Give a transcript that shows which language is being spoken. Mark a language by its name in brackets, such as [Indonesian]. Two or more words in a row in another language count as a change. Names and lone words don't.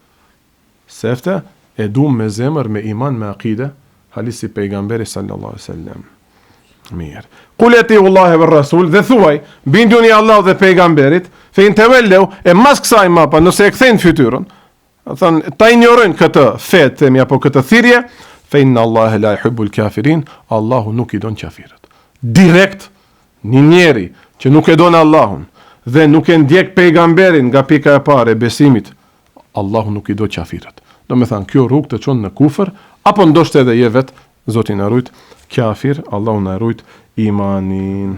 [Albanian] Sefte e du me zemër, me iman, me akide, halisi pejgamberi [Arabic] صلى الله عليه وسلم. [Albanian] Mirë. [Arabic] قل أطيعوا الله والرسول, [Albanian] dhe thuaj, binduni Allah dhe pejgamberit, [Arabic] فإن تولوا, [Albanian] e mas kësaj mapa, nëse e kthejnë fytyrën, thënë, ta injorojnë këtë fetë, apo këtë thirrje, [Arabic] فإن الله لا يحب الكافرين, [Albanian] Allahu nuk i don kafirët. Direkt, një njeri që nuk e don Allahun, dhe nuk e ndjek pejgamberin nga pika e parë e besimit, Allahu nuk i do kafirët. Do me thënë, kjo rrugë të qonë në kufër, apo ndoshtë edhe je vetë, Zoti na rujt kafir, Allahu na rujt imanin.